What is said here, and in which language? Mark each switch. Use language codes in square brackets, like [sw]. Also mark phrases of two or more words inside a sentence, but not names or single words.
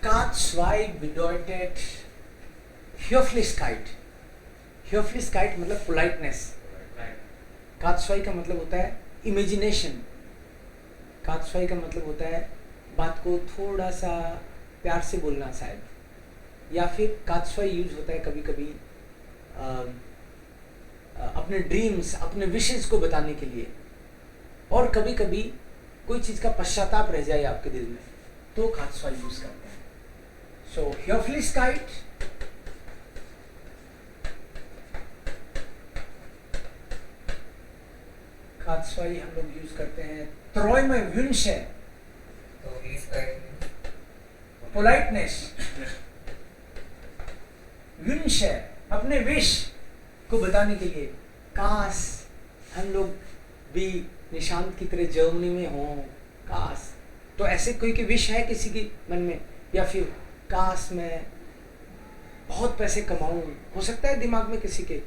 [de] K2 bedeutet Höflichkeit. [hi] Höflichkeit मतलब पोलाइटनेस. K2 का मतलब होता है इमेजिनेशन. K2 का मतलब होता है बात को थोड़ा सा प्यार से बोलना शायद, या फिर K2 यूज होता है कभी कभी अपने ड्रीम्स, अपने विशेस को बताने के लिए, और कभी कभी कोई चीज का पश्चाताप रह जाए आपके दिल में तो K2 यूज करते हैं. सो Höflichkeit, K2 हम लोग यूज करते हैं. [de] Träume, Wünsche, पोलाइटनेस. Wünsche, [hi] अपने विश को बताने के लिए. काश हम लोग भी निशांत की तरह जर्मनी में हों. काश, तो ऐसे कोई की विश है किसी की मन में, या फिर काश मैं बहुत पैसे कमाऊं, हो सकता है दिमाग में किसी के.